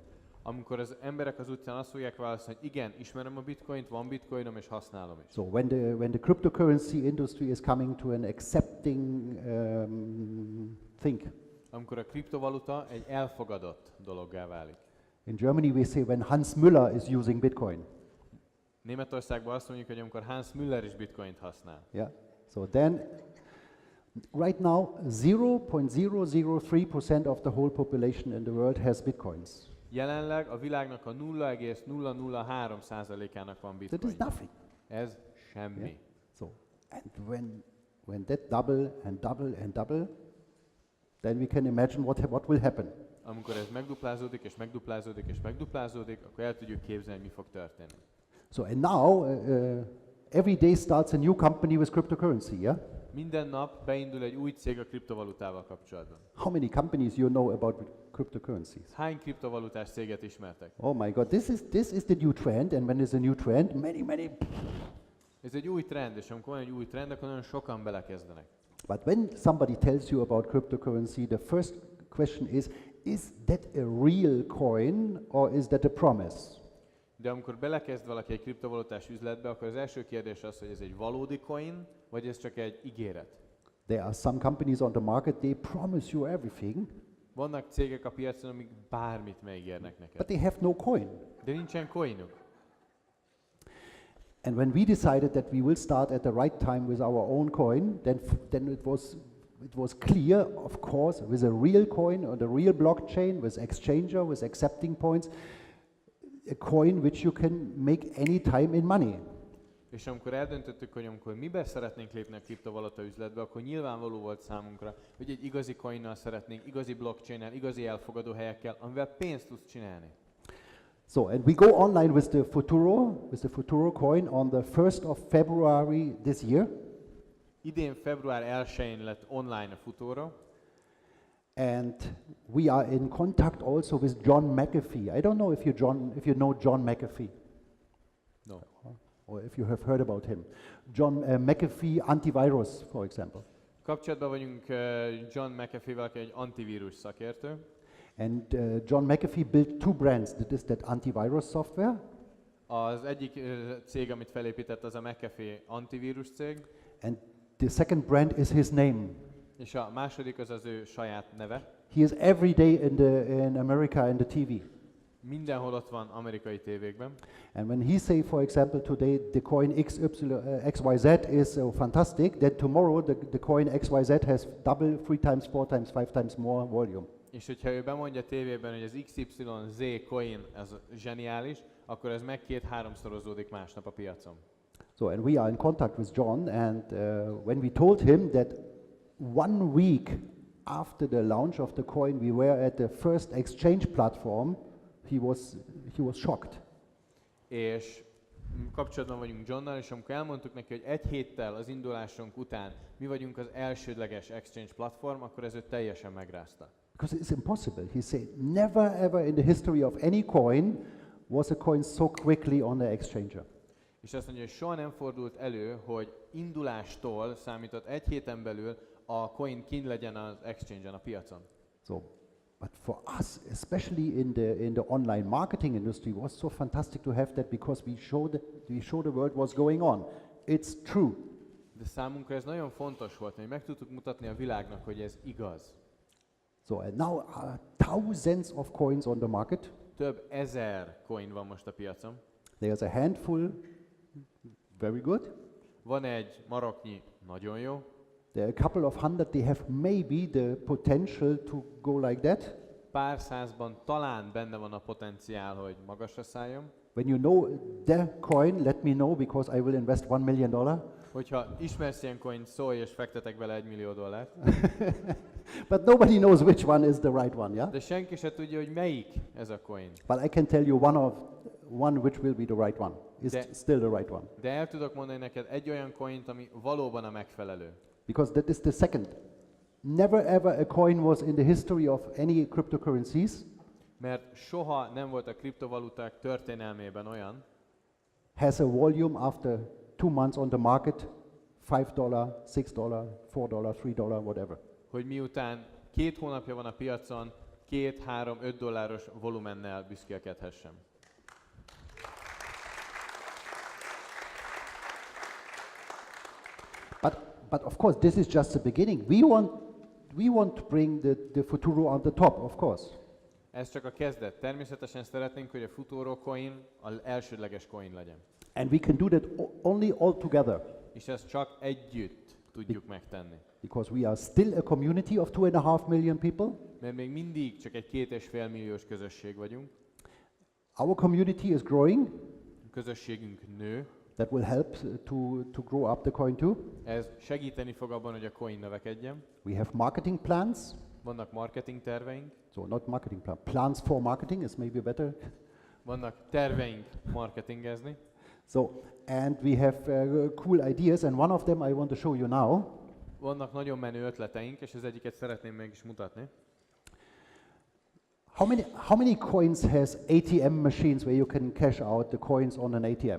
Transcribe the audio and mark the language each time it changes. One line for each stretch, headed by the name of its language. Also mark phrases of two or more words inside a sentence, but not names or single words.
Hungarian: Amikor az emberek az utcán azt fogják válaszolni, hogy igen, ismerem a bitcoint, van bitcoinom és használom is.
English: So when the cryptocurrency industry is coming to an accepting thing.
Hungarian: Amikor a kriptovaluta egy elfogadott dologgá válik.
English: In Germany we say when Hans Müller is using Bitcoin.
Hungarian: Németországban azt mondjuk, hogy amikor Hans Müller is bitcoint használ.
English: Yeah. So then right now 0.003% of the whole population in the world has Bitcoins.
Hungarian: Jelenleg a világnak a 0,003%-ának van bitcoin.
English: That is nothing.
Hungarian: Ez semmi.
English: Yeah. So and when that double and double and double, then we can imagine what will happen.
Hungarian: Amikor ez megduplázódik és megduplázódik és megduplázódik, akkor el tudjuk képzelni, mi fog történni.
English: So and now every day starts a new company with cryptocurrency, yeah?
Hungarian: Minden nap beindul egy új cég a kriptovalutával kapcsolatban.
English: How many companies you know about cryptocurrencies?
Hungarian: Hány kriptovalutás céget ismertek?
English: Oh my God, this is the new trend, and when there's a new trend, many.
Hungarian: Ez egy új trend, és amikor van egy új trend, akkor nagyon sokan belekezdenek.
English: But when somebody tells you about cryptocurrency, the first question is that a real coin or is that a promise?
Hungarian: De amikor belekezd valaki egy kriptovalutás üzletbe, akkor az első kérdés az, hogy ez egy valódi coin, vagy ez csak egy ígéret.
English: There are some companies on the market, they promise you everything,
Hungarian: Vannak cégek a piacon, amik bármit megígérnek neked.
English: but they have no coin.
Hungarian: De nincsen coinuk.
English: And when we decided that we will start at the right time with our own coin, then it was clear, of course, with a real coin on the real blockchain, with exchanger, with accepting points, a coin which you can make any time in money.
Hungarian: És amikor eldöntöttük, hogy amikor mibe szeretnénk lépni a kriptovaluta üzletbe, akkor nyilvánvaló volt számunkra, hogy egy igazi coinnal szeretnénk, igazi blockchainnel, igazi elfogadó helyekkel, amivel pénzt tudsz csinálni.
English: So, and we go online with the Futuro coin on the 1st of February this year.
Hungarian: Idén február 1-én lett online a Futuro,
English: and we are in contact also with John McAfee. I don't know if you know John McAfee. No. Or if you have heard about him. John McAfee antivirus, for example.
Hungarian: Kapcsolatban vagyunk John McAfee-vel, aki egy antivírus szakértő.
English: And John McAfee built two brands. That is that antivirus software.
Hungarian: Az egyik cég, amit felépített, az a McAfee antivírus cég.
English: And the second brand is his name.
Hungarian: És a második az ő saját neve.
English: He is every day in America in the TV.
Hungarian: Mindenhol ott van amerikai tévékben.
English: And when he say, for example, today the coin XYZ is fantastic, then tomorrow the coin XYZ has double, 3 times, 4 times, 5 times more volume.
Hungarian: És hogyha ő bemondja tévében, hogy az XYZ coin az zseniális, akkor ez meg 2-3-szorozódik másnap a piacon.
English: So, and we are in contact with John, and when we told him that 1 week after the launch of the coin, we were at the first exchange platform, he was shocked.
Hungarian: És kapcsolatban vagyunk Johnnal, és amikor elmondtuk neki, hogy egy héttel az indulásunk után mi vagyunk az elsődleges
English: exchange platform,
Hungarian: akkor ez őt teljesen megrázta.
English: Because it's impossible. He said, never ever in the history of any coin was a coin so quickly on the exchanger.
Hungarian: És azt mondja, hogy soha nem fordult elő, hogy indulástól számított egy héten belül a coin kint legyen az exchange-en, a piacon.
English: So, but for us, especially in the online marketing industry, was so fantastic to have that because we showed the world what's going on. It's true.
Hungarian: De számunkra ez nagyon fontos volt, hogy meg tudtuk mutatni a világnak, hogy ez igaz.
English: So and now thousands of coins on the market.
Hungarian: Több ezer coin van most a piacon.
English: There's a handful, very good.
Hungarian: Van egy maroknyi, nagyon jó.
English: There are a couple of hundred, they have maybe the potential to go like that.
Hungarian: Pár százban talán benne van a potenciál, hogy magasra szálljon.
English: When you know the coin, let me know because I will invest $1 million.
Hungarian: Hogyha ismersz ilyen coint, szólj és fektetek bele $1 millió.
English: But nobody knows which one is the right one, yeah?
Hungarian: De senki se tudja, hogy melyik ez a coin.
English: But I can tell you one which will be the right one. Is still the right one.
Hungarian: De el tudok mondani neked egy olyan coint, ami valóban a megfelelő.
English: Because that is the second Never ever a coin was in the history of any cryptocurrencies.
Hungarian: Mert soha nem volt a kriptovaluták történelmében olyan,
English: has a volume after 2 months on the market, $5, $6, $4, $3, whatever.
Hungarian: hogy miután 2 hónapja van a piacon, 2, 3, 5 dolláros volumennel büszkélkedhessem.
English: But of course, this is just the beginning. We want to bring the Futuro on the top, of course.
Hungarian: Ez csak a kezdet. Természetesen szeretnénk, hogy a Futuro coin az elsődleges coin legyen.
English: And we can do that only all together.
Hungarian: És ezt csak együtt tudjuk megtenni.
English: Because we are still a community of 2.5 million people.
Hungarian: Mert még mindig csak egy 2,5 milliós közösség vagyunk.
English: Our community is growing.
Hungarian: A közösségünk nő.
English: That will help to grow up the coin too.
Hungarian: Ez segíteni fog abban, hogy a coin növekedjen.
English: We have marketing plans.
Hungarian: Vannak marketing terveink.
English: So not marketing plan. Plans for marketing is maybe better.
Hungarian: Vannak terveink marketingezni.
English: So, and we have cool ideas, and one of them I want to show you now.
Hungarian: Vannak nagyon menő ötleteink, és az egyiket szeretném meg is mutatni.
English: How many coins has ATM machines where you can cash out the coins on an ATM?